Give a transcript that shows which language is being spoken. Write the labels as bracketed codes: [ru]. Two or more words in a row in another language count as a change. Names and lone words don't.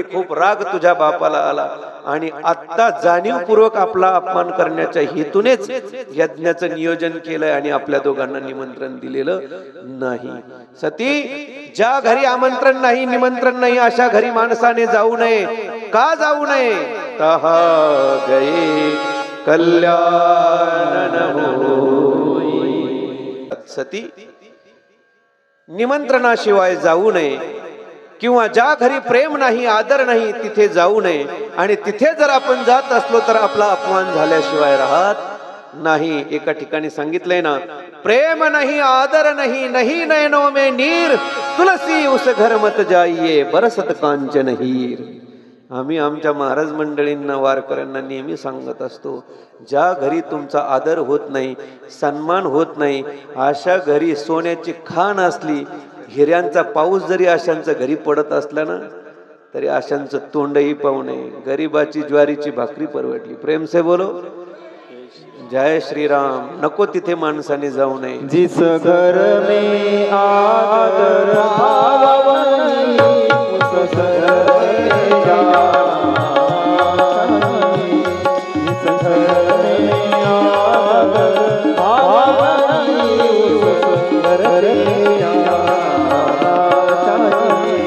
[mr] खूप राग तुझ्या बापाला आला आणि आता जाणीवपूर्वक आपला अपमान करण्याच्या हेतूनेच यज्ञाचं नियोजन केलंय आणि आपल्या दोघांना निमंत्रण दिलेलं नाही. सती, ज्या घरी आमंत्रण नाही, निमंत्रण नाही, अशा घरी माणसाने जाऊ नये. का जाऊ नये? [hi] तहा गये कल्याण होई. [mr] सती, निमंत्रणाशिवाय जाऊ नये किंवा ज्या घरी प्रेम नाही, आदर नाही, तिथे जाऊ नये. आणि तिथे जर आपण जात असलो तर आपला अपमान झाल्याशिवाय राहत नाही. एका ठिकाणी सांगितलंय ना, [hi] प्रेम नहीं आदर नहीं, नहीं नयनों में नीर, तुलसी उस घर मत जाइए बरसत कांचन हीर. [mr] आम्ही आमच्या महाराज मंडळींना, वारकऱ्यांना नेहमी सांगत असतो, ज्या घरी तुमचा आदर होत नाही, सन्मान होत नाही, अशा घरी सोन्याची खाण असली, हिऱ्यांचा पाऊस जरी अशांच्या घरी पडत असला ना, तरी अशांचं तोंडही पाहू नये. गरीबाची ज्वारीची भाकरी परवडली. [hi] प्रेम से बोलो जय श्री राम. [mr] नको तिथे माणसाने जाऊ नये. [hi] जिस घर में आदर भाव उस घर में जाना चाहिए. जिस घर में आदर भाव उस घर में जाना चाहिए.